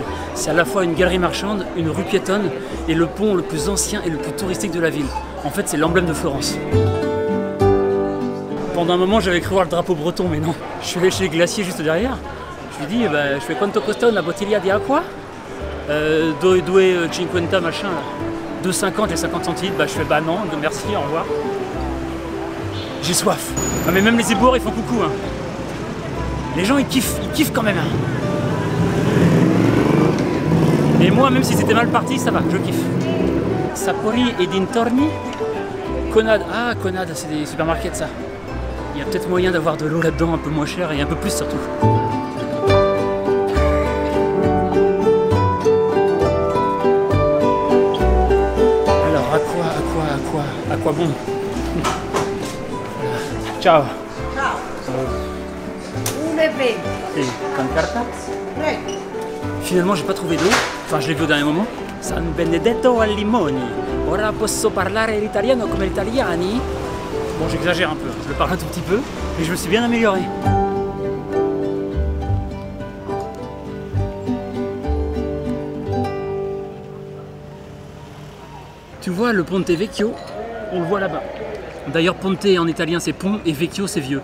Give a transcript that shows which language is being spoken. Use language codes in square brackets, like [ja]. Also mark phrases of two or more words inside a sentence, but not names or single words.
[fr] C'est à la fois une galerie marchande, une rue piétonne et le pont le plus ancien et le plus touristique de la ville. En fait, c'est l'emblème de Florence. Pendant un moment, j'avais cru voir le drapeau breton, mais non. Je suis allé chez les glaciers juste derrière. Je lui ai dit, je fais [it] quanto costa una bottiglia di acqua? [fr] 2,50 machin là. 2,50 et 50 centilitres. Je fais non, merci, au revoir. J'ai soif. Ah, mais même les éboueurs, ils font coucou. Hein. Les gens ils kiffent quand même. Et moi, même si c'était mal parti, ça va, je kiffe. Sapori et dintorni. Conad, Conad, c'est des supermarkets ça. Il y a peut-être moyen d'avoir de l'eau là-dedans un peu moins cher et un peu plus surtout. Alors, à quoi bon? [it] Ciao. Con carta. [fr] Finalement, j'ai pas trouvé d'eau. Enfin, je l'ai vu au dernier moment. [it] San Benedetto al limoni. Ora posso parlare l'italiano come gli italiani. [fr] Bon, j'exagère un peu. Je le parle un tout petit peu, mais je me suis bien amélioré. Tu vois, le Ponte Vecchio, on le voit là-bas. D'ailleurs, Ponte en italien c'est pont et Vecchio c'est vieux.